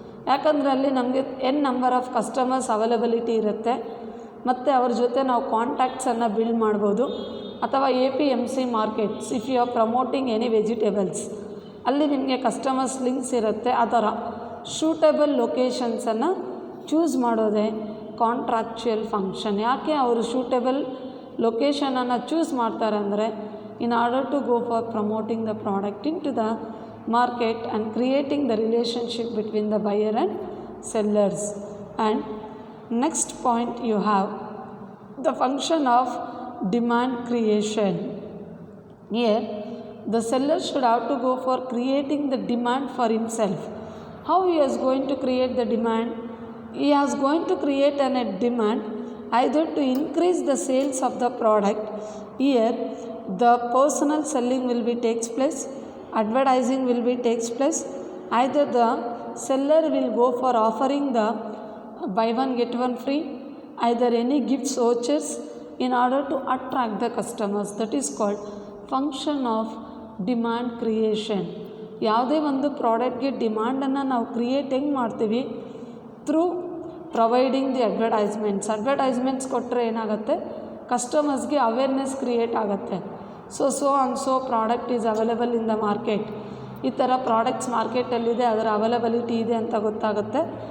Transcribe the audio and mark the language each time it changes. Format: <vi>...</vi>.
<kn>ಯಾಕಂದರೆ ಅಲ್ಲಿ ನಮಗೆ</kn> <en>number of customers</en> <kn>ಅವೈಲಬಿಲಿಟಿ ಇರುತ್ತೆ ಮತ್ತು ಅವ್ರ ಜೊತೆ ನಾವು ಕಾಂಟ್ಯಾಕ್ಟ್ಸನ್ನು ಬಿಲ್ಡ್ ಮಾಡ್ಬೋದು. ಅಥವಾ APMC markets,</kn> <en>if you are promoting any vegetables,</en> <kn>ಅಲ್ಲಿ ನಿಮಗೆ ಕಸ್ಟಮರ್ಸ್ ಲಿಂಕ್ಸ್ ಇರುತ್ತೆ. ಆ ಥರ ಶೂಟೇಬಲ್ ಲೊಕೇಶನ್ಸನ್ನು ಚೂಸ್ ಮಾಡೋದೇ ಕಾಂಟ್ರಾಕ್ಚುಯಲ್ ಫಂಕ್ಷನ್. ಯಾಕೆ ಅವರು ಶೂಟೇಬಲ್ ಲೊಕೇಶನನ್ನು ಚೂಸ್ ಮಾಡ್ತಾರೆ ಅಂದರೆ</kn> <en>in order to go for promoting the product into the market and creating the relationship between the buyer and sellers. And next point you have the function of demand creation. Here the seller should have to go for creating the demand for himself. How he is going to create the demand? He is going to create a demand either to increase the sales of the product. Here the personal selling will be takes place, advertising will be takes place. Either the seller will go for offering the buy one get one free, either any gifts vouchers in order to attract the customers. That is called function of demand creation.</en> <kn>ಯಾವುದೇ ಒಂದು ಪ್ರಾಡಕ್ಟ್ಗೆ ಡಿಮ್ಯಾಂಡನ್ನು ನಾವು create ಹೆಂಗೆ ಮಾಡ್ತೀವಿ?</kn> <en>through providing the advertisements</en> <kn>ಕೊಟ್ಟರೆ ಏನಾಗುತ್ತೆ, ಕಸ್ಟಮರ್ಸ್ಗೆ awareness create ಆಗುತ್ತೆ.</kn> <en>so and so product is available in the market,</en> <kn>ಈ ಥರ ಪ್ರಾಡಕ್ಟ್ಸ್ ಮಾರ್ಕೆಟಲ್ಲಿದೆ, ಅದರ ಅವೈಲಬಿಲಿಟಿ ಇದೆ ಅಂತ ಗೊತ್ತಾಗುತ್ತೆ.</kn>